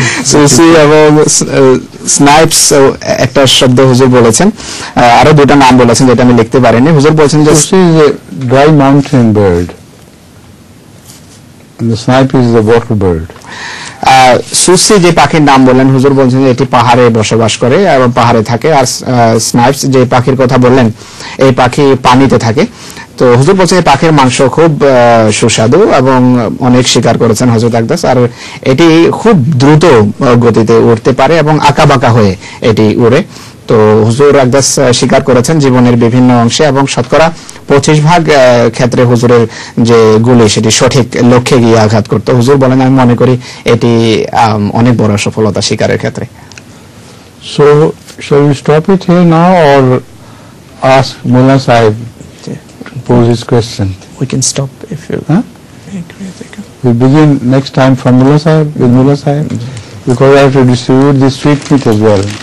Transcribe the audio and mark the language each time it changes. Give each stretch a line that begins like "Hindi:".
Bangla: Susi এবং স্নাইপস একটা শব্দ হুজুর বলেছেন, আরো দুটা নাম বলেছেন যেটা আমি লিখতে পারিনি। হুজুর বলছেন যে
English: সুসি is a dry mountain bird and the snipe is the water bird.
Bangla: Susi যে পাখির নাম বললেন, হুজুর বলছেন যে এটি পাহাড়ে বসবাস করে এবং পাহাড়ে থাকে, আর স্নাইপস যে পাখির কথা বললেন, এই পাখি পানিতে থাকে। তো হুজুর বলছেন এই পাখির মাংস খুব সুস্বাদু এবং অনেক শিকার করেছেন হযরত আকদাস, আর এটি খুব দ্রুত গতিতে উড়তে পারে এবং আঁকাবাঁকা হয়ে এটি উড়ে। তো হুজুর আকদাস শিকার করেছেন জীবনের বিভিন্ন অংশে এবং শতকরা 25% ক্ষেত্রে হুজুরের যে গুলি সেটি সঠিক লক্ষ্যে গিয়ে আঘাত করত। হুজুর বলেন, আমি মনে করি এটি অনেক বড় সফলতা শিকারের ক্ষেত্রে।
English: So shall we stop it here now or ask Mullah Sahib to pose his question? We can stop if you We begin next time from Mullah Sahib, with Mullah Sahib, because I have to distribute this sweet meat as well.